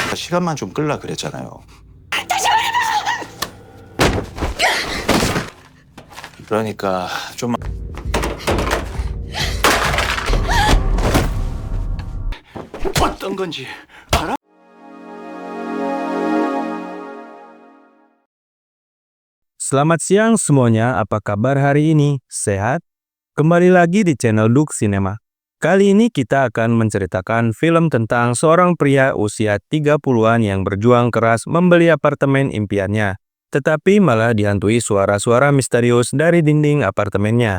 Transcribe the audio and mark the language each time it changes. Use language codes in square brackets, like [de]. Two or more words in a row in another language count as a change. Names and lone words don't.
[ko] 시간만 좀 끌라 그랬잖아요. 그러니까 좀 어떤 건지 알아? [id] Selamat siang semuanya, apa kabar hari ini? Sehat? Kembali lagi di channel Duk Cinema. Kali ini kita akan menceritakan film tentang seorang pria usia 30-an yang berjuang keras membeli apartemen impiannya, tetapi malah dihantui suara-suara misterius dari dinding apartemennya.